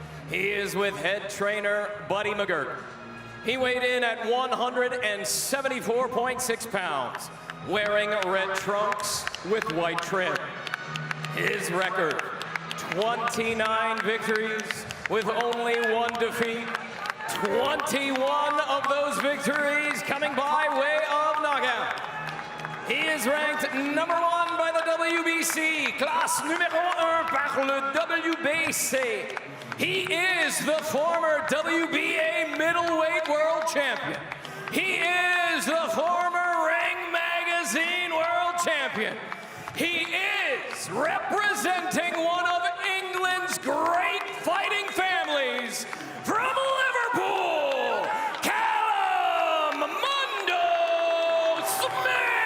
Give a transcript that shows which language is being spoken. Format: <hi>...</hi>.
<en>He is with head trainer Buddy McGirt. He weighed in at 174.6 pounds, wearing red trunks with white trim. His record, 29 victories with only 1 defeat. 21 of those victories coming by way of knockout. He is ranked #1 by the</en> <fr>WBC, classe numéro 1 par le WBC.</fr> <en>He is the former WBA middleweight world champion. He is the former Ring Magazine world champion. He is representing one of England's great fighting families from Liverpool, Callum Mundo Smith!</en>